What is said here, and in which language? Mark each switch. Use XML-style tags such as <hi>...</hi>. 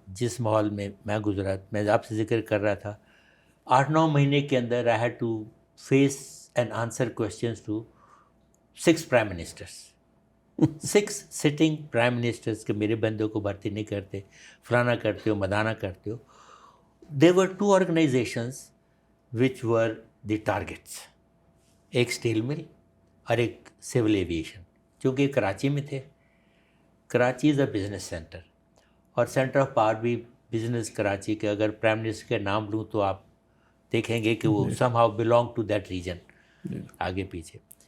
<ur>جس ماحول میں میں گزرا, میں آپ سے ذکر کر رہا تھا, 8-9 مہینے کے اندر</ur> <en>I had to face and answer questions to 6 prime ministers.</en> <ur>6 sitting prime ministers کے میرے بندوں کو بھرتی نہیں کرتے, فلانا کرتے ہو, مدانا کرتے ہو.</ur> <en>There were 2 organizations which were the targets.</en> <ur>ایک اسٹیل مل اور ایک سول ایویشن, چونکہ کراچی میں تھے. کراچی</ur> <en>is a business centre</en> <ur>اور سینٹر آف پاور بھی بزنس کراچی کے. اگر پرائم منسٹر کے نام لوں تو آپ دیکھیں گے کہ وہ</ur> <en>somehow belong to that region,</en> <ur>آگے پیچھے.</ur>